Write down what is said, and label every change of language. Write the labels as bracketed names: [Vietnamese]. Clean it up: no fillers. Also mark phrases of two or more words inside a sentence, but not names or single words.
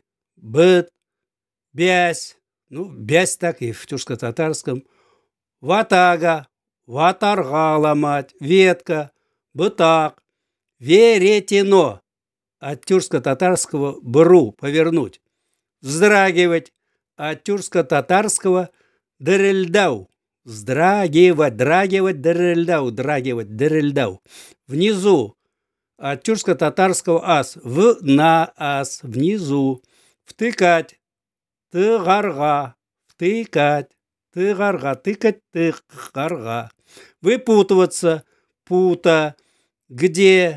[Russian] быт, бясь, ну, бясь так и в тюркско-татарском, ватага, ватарга ломать, ветка, бытак, веретено, от тюркско-татарского бру, повернуть, вздрагивать, от тюркско-татарского дырельдау, вздрагивать, драгивать, дырельдау, драгивать, дырельдау, внизу, от тюркско-татарского ас, в на ас, внизу, втыкать, тыгарга, втыкать, тыгарга, тыкать, тыгарга, выпутываться, пута, где,